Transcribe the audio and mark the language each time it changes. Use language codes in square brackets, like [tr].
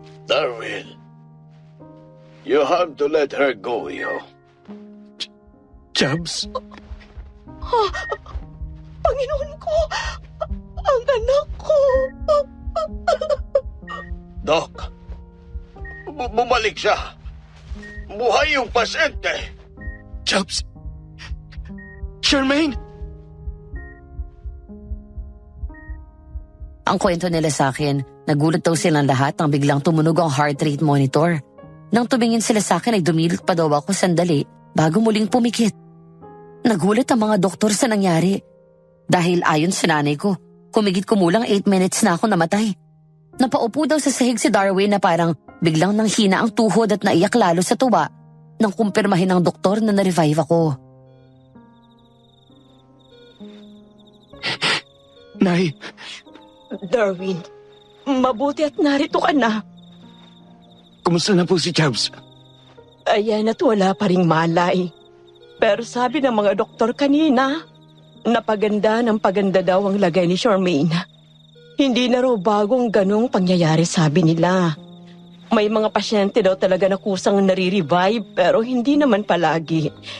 [en] Darwin, you have to let her go, yo. Chubbs? [tl] Panginoon ko, ang anak ko. Doc, bumalik siya. Buhay yung pasyente. Chubbs? Charmaine? Ang kwento nila sa akin, nagulat daw silang lahat nang biglang tumunog ang heart rate monitor. Nang tumingin sila sa akin ay dumilot pa daw ako sandali bago muling pumikit. Nagulat ang mga doktor sa nangyari. Dahil ayon sa nanay ko, kumigit kumulang 8 minutes na ako namatay. Napaupo daw sa sahig si Darwin na parang biglang nanghina ang tuhod at naiyak lalo sa tuwa nang kumpirmahin ng doktor na na-revive ako. Nay, Darwin, mabuti at narito ka na. kumusta na po si Chubbs? Ayan at wala pa ring malay. Pero sabi ng mga doktor kanina, napaganda ng paganda daw ang lagay ni Charmaine. Hindi na raw bagong ganong pangyayari, sabi nila. May mga pasyente daw talaga na kusang nare-revive pero hindi naman palagi.